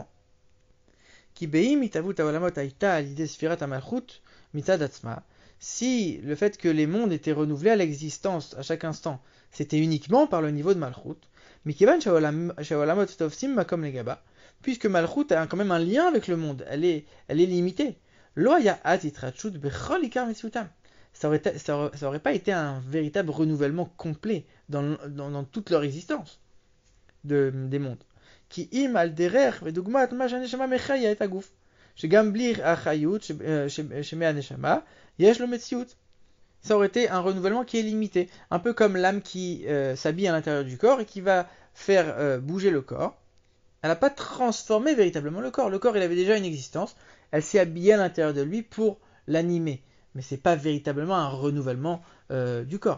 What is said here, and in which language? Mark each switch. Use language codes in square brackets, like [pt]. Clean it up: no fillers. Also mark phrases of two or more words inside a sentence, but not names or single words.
[fr] Si le fait que les mondes étaient renouvelés à l'existence à chaque instant, c'était uniquement par le niveau de Malchut, puisque Malchut a quand même un lien avec le monde, elle est limitée. Ça aurait pas été un véritable renouvellement complet dans toute leur existence des mondes. [he] כי אם על דרך ודוגמת מה שהנשמה מחיה את הגוף, שגם בלי החיות שמהנשמה, יש לו מציאות. [fr] Ça aurait été un renouvellement qui est limité, un peu comme l'âme qui s'habille à l'intérieur du corps et qui va faire bouger le corps. Elle n'a pas transformé véritablement le corps. Le corps, il avait déjà une existence. Elle s'est habillée à l'intérieur de lui pour l'animer. Mais c'est pas véritablement un renouvellement du corps.